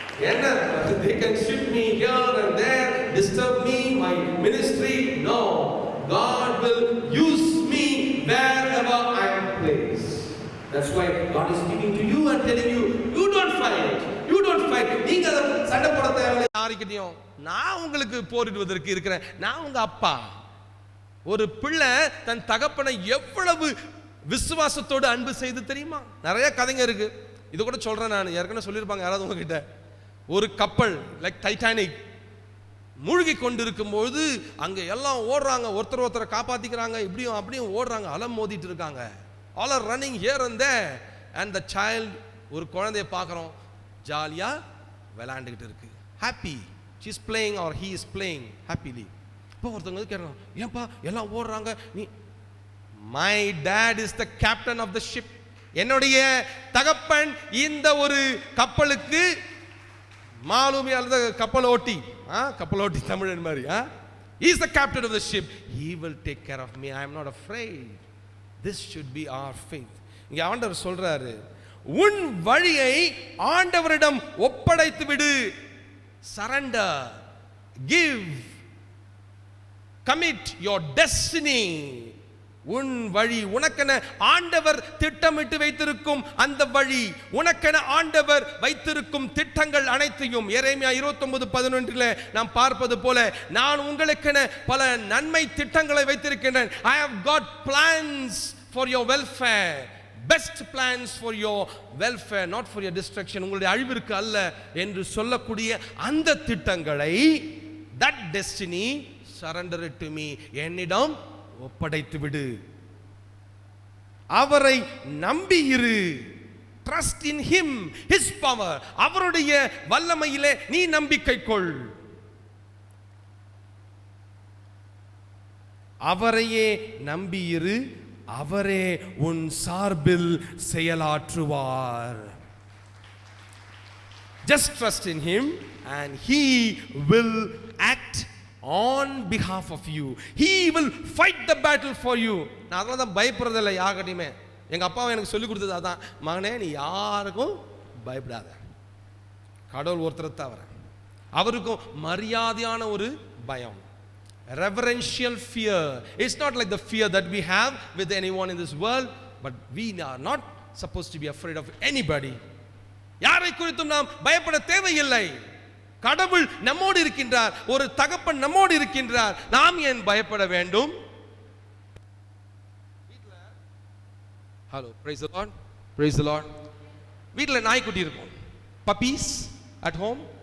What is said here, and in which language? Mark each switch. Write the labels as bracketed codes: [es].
[ta] என்ன, [en] they can shift me here and there, disturb me, my ministry. No, God will use me wherever I am placed. That's why God is speaking to you and telling you, you don't fight. You don't fight. [ta] நீங்க சண்டை போட தேவையில்லை யாருக்கிட்டையும். நான் உங்களுக்கு போரிடுவதற்கு இருக்கிறேன். நான் உங்க அப்பா. ஒரு பிள்ளை தன் தகப்பனை எவ்வளவு விசுவாசத்தோடு அன்பு செய்து தெரியுமா? நிறைய கதைங்க இருக்கு. இது கூட சொல்றேன் நான். ஏற்கனவே சொல்லியிருப்பாங்க யாராவது உங்ககிட்ட. ஒரு கப்பல் லைக் டைட்டானிக் மூழ்கி கொண்டிருக்கும் போது அங்க எல்லாம் ஓடுறாங்க, ஒருத்தரை காப்பாத்திக்கிறாங்க, இப்படியும் அப்படியும் ஓடுறாங்க, அலம் மோதிட்டு இருக்காங்க. [en] All are running here and there, and the child, [ta] ஒரு குழந்தைய பார்க்குறோம், ஜாலியா விளையாண்டுக்கிட்டு இருக்கு, [en] happy, she is playing or he is playing happily. [ta] இப்போ ஒருத்தவங்க கேட்குறாங்க, ஏன்பா எல்லாம் ஓடுறாங்க, நீ? [en] My dad is the captain of the ship. [ta] என்னுடைய தகப்பன் இந்த ஒரு கப்பலுக்கு மாலுமி அல்லது கப்பலோட்டி, கப்பலோட்டி தமிழன் மாதிரி, [en] he is the captain of the ship. He will take care of me. I am not afraid. This should be our faith. [ta] இங்க ஆண்டவர் சொல்றாரு, உன் வழியை ஆண்டவரிடம் ஒப்படைத்து விடு. [en] Surrender, give, commit your destiny. [ta] உன் வழி, உனக்கென ஆண்டவர் திட்டமிட்டு வைத்திருக்கும் அந்த வழி, உனக்கென ஆண்டவர் வைத்திருக்கும் திட்டங்கள் அனைத்தையும் எரேமியா 29:11 நாம் பார்ப்பது போல, நான் உங்களுக்கென பல நன்மை திட்டங்களை வைத்திருக்கிறேன். [en] I have got plans for your welfare, best plans for your welfare, not for your destruction. [ta] உங்களுடைய அழிவிற்கு அல்ல என்று சொல்லக்கூடிய அந்த திட்டங்களை, [en] that destiny, surrender it to me, [ta] என்னிடம் ஒப்படைத்து விடு. அவரை நம்பி இரு. [en] Trust in him, his power. [ta] அவருடைய வல்லமையிலே நீ நம்பிக்கை கொள். அவரையே நம்பி இரு, அவரே உன் சார்பில் செயலாற்றுவார். [en] Just trust in him and he will act on behalf of you. He will fight the battle for you. [ta] நான் அதனால தான் பயப்படுறதில்லை யார்கிட்டையுமே. எங்க அப்பாவை எனக்கு சொல்லி கொடுத்தது அதான், மகனே நீ யாருக்கும் பயப்படாத, கடவுள் ஒருத்தரை தவிர. அவருக்கும் மரியாதையான ஒரு பயம், [en] reverential fear. It's not like the fear that we have with anyone in this world, but we are not supposed to be afraid of anybody. [ta] யாரை குறித்தும் நாம் பயப்பட தேவையில்லை. கடவுள் நம்மோடு இருக்கின்றார், ஒரு தகப்பன் நம்மோடு இருக்கின்றார், நாம் ஏன் பயப்பட வேண்டும்? [en] Hello, praise the Lord, praise the Lord. [ta] வீட்ல நாய்க்குட்டி இருக்கும், [en] puppies at home.